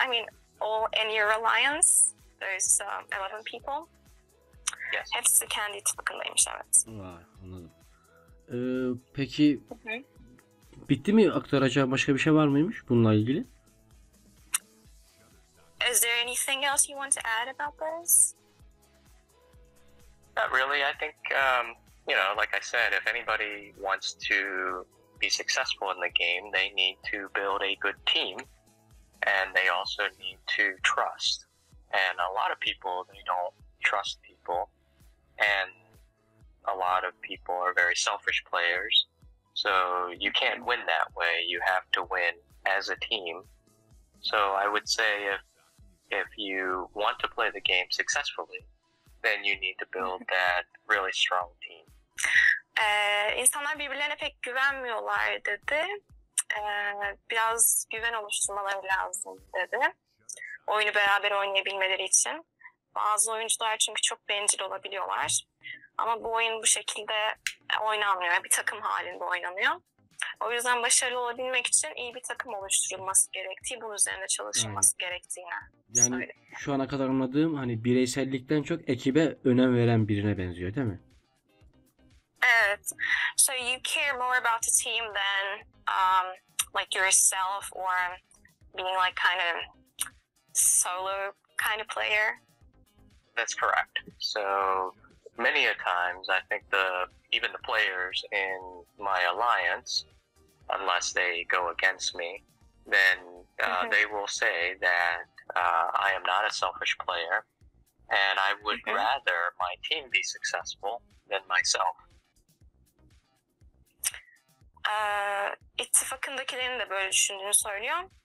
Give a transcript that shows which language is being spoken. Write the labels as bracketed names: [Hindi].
[English] I mean, all in your alliance? There's 11 people. Yes. [Turkish] Hepsi kendi ittifakındaymış, evet. Vay, anladım. Peki bitti mi? Aktaracağım başka bir şey var mıymış bununla ilgili? [English] Is there anything else you want to add about this? Not really. I think, like I said, if anybody wants to be successful in the game, they need to build a good team, and they also need to trust. And a lot of people, they don't trust people, and a lot of people are very selfish players. So you can't win that way. You have to win as a team. So I would say if you want to play the game successfully, then you need to build that really strong team. [Turkish] İnsanlar birbirlerine pek güvenmiyorlar dedi. Biraz güven oluşturmaları lazım dedi. Oyunu beraber oynayabilmeleri için. Bazı oyuncular çünkü çok bencil olabiliyorlar. Ama bu oyun bu şekilde oynanmıyor. Bir takım halinde oynanıyor. O yüzden başarılı olabilmek için iyi bir takım oluşturulması gerektiği, bunun üzerinde çalışılması gerektiğini söyledi. Şu ana kadar anladığım hani bireysellikten çok ekibe önem veren birine benziyor, değil mi? Evet. [English] So you care more about the team than like yourself or being like kind of solo kind of player. That's correct. So many a times I think even the players in my alliance, unless they go against me, then they will say that I am not a selfish player and I would rather my team be successful than myself. [Turkish] İttifakındakilerin de böyle düşündüğünü söylüyor.